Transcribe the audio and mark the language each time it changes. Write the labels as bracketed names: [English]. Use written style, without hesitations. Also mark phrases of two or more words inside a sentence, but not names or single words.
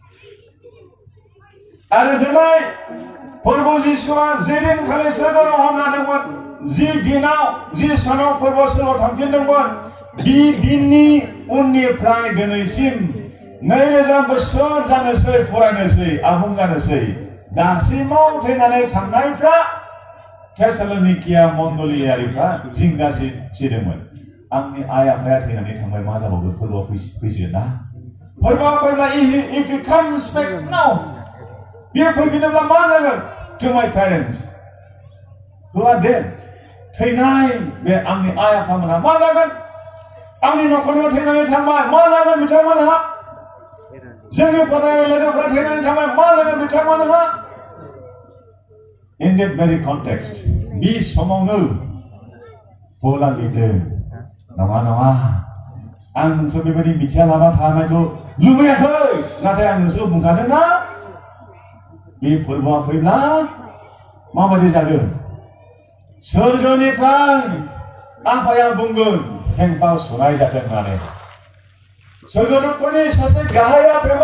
[Bodo] आरो दिनै फोरबो जिसुआ जे दिनखालि सोरगोआव हांनादोंमोन जि दिनाव जि सानाव फोरबो सोरगोआव थांफिनदोंमोन बि दिननि उननिफ्राय दिनैसिम 2000 बोसोर जानोसै फरायनोसै आबुं जानोसै दासिमाव थैनानै थांनायफ्रा थेसलोनिकिया मण्डलियारिफ्रा जिंगासिदोंमोन आंनि आइ आफाया थैनानै थांबाय मा जाबावगोन फोरबोआव फैसिगोन ना फोरबोआव फैब्ला [English] if he comes back now [Bodo] बियो फैफिनोब्ला मा जागोन [English] to my parents who are dead [Bodo] थैनाय बे आंनि आइ आफामोनहा मा जागोन आंनि न'खराव थैनानै थांबाय मा जागोन बिथांमोनहा जोंनि फरायनाय लोगोफ्रा थैनानै थांबाय मा जागोन बिथांमोनहा [English] in that very context [Bodo] बे समावनो पला लिरदों नङा नङा आं नोंसोर बेबायदि मिथिया लामा थानायखौ लुबैयाखै नाथाय आं नोंसोर बुंखादों ना बे फोरबोआ फैब्ला माबायदि जागोन सोरगोनिफ्राय आफाया बुंगोन हेंपा सुनाय जाथों होननानै सोरगोदूतफोरनि सासे गाहाया फेंफा